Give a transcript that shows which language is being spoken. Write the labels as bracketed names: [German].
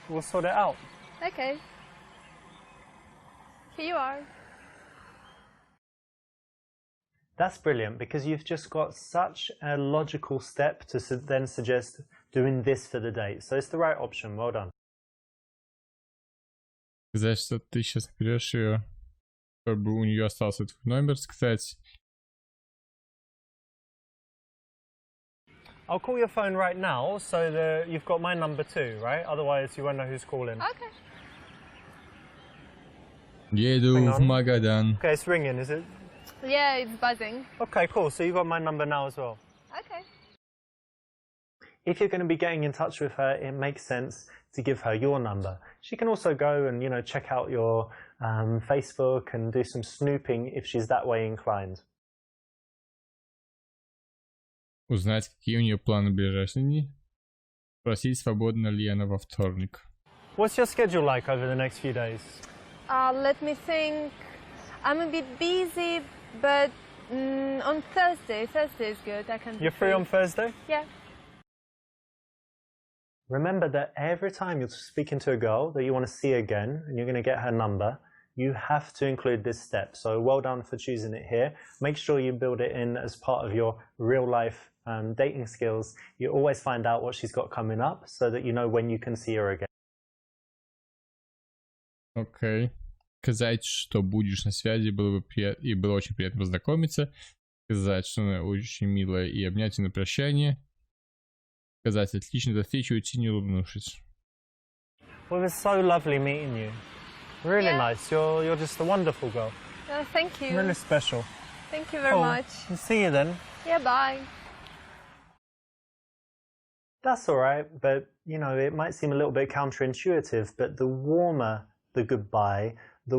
[English] we'll sort it out. Okay. Here you are. That's brilliant because you've just got such a logical step to then suggest doing this for the date. So it's the right option. Well done. [Russian] Сказать, что ты сейчас берешь ее, чтобы у нее остался твой номер, сказать. [English] I'll call your phone right now so that you've got my number too, right? Otherwise you won't know who's calling. Okay. [Russian] Еду [English] Hang [Russian] в [English] on. [Russian] Магадан. [English] Okay, it's ringing, is it? Yeah, it's buzzing. Okay, cool. So you've got my number now as well. Okay. If you're going to be getting in touch with her, it makes sense to give her your number. She can also go and, check out your Facebook and do some snooping if she's that way inclined. [Russian] Узнать, какие у нее планы в ближайшие дни. Спросить, свободна ли она во вторник. [English] What's your schedule like over the next few days? Let me think. I'm a bit busy, but on Thursday. Thursday is good. I can. be You're free on Thursday? Yeah. Remember that every time you're speaking to a girl that you want to see again and you're going to get her number, you have to include this step. So well done for choosing it here. Make sure you build it in as part of your real life dating skills, you always find out what she's got coming up so that you know when you can see her again. [Russian] Окей. Сказать, что будешь на связи, было бы приятно, и было очень приятно познакомиться. Сказать, что она очень милая, и обнять ее на прощание. Сказать, отлично, до встречи, уйти, не улыбнувшись. [English] Well, it was so lovely meeting you. Really Yeah. nice. You're just a wonderful girl. Thank you. Really special. Thank you very Cool. much. See you then. Yeah, bye. That's all right, but you know, it might seem a little bit counterintuitive, but the warmer the goodbye, the